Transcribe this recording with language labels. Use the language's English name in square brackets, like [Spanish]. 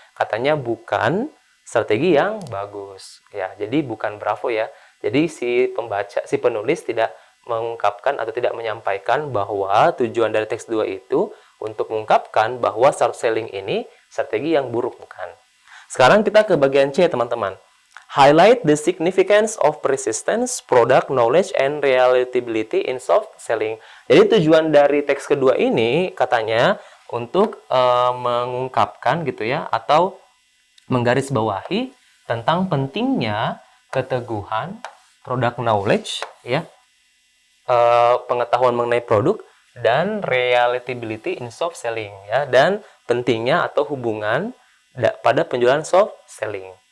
[Indonesian] Katanya bukan strategi yang bagus ya. Jadi bukan bravo ya. Jadi si pembaca, si penulis tidak mengungkapkan atau tidak menyampaikan bahwa tujuan dari teks 2 itu untuk mengungkapkan bahwa short selling ini strategi yang buruk, bukan. Sekarang kita ke bagian C teman-teman. [English] Highlight the significance of persistence, product knowledge, and relatability in soft selling. [Indonesian] Jadi tujuan dari teks kedua ini katanya untuk mengungkapkan gitu ya, atau menggarisbawahi tentang pentingnya keteguhan, product knowledge ya, pengetahuan mengenai produk dan [English] relatability in soft selling [Indonesian] ya, dan pentingnya atau hubungan pada penjualan soft selling.